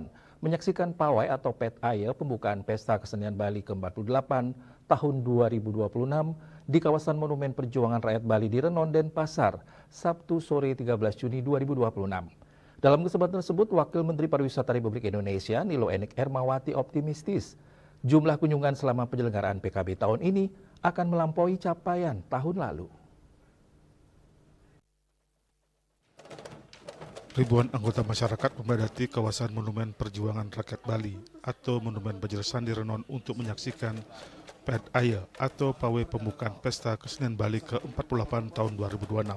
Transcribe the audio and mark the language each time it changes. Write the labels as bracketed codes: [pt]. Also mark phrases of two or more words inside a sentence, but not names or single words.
[id] menyaksikan pawai atau pet aye pembukaan Pesta Kesenian Bali ke-48 tahun 2026 di kawasan Monumen Perjuangan Rakyat Bali di Renon, Denpasar, Sabtu sore 13 Juni 2026. Dalam kesempatan tersebut, Wakil Menteri Pariwisata Republik Indonesia Nilo Enik Ermawati optimistis jumlah kunjungan selama penyelenggaraan PKB tahun ini akan melampaui capaian tahun lalu. Ribuan anggota masyarakat memadati kawasan Monumen Perjuangan Rakyat Bali atau Monumen Bajrasan di Renon untuk menyaksikan Pet Aye atau pawai pembukaan Pesta Kesenian Bali ke-48 tahun 2026.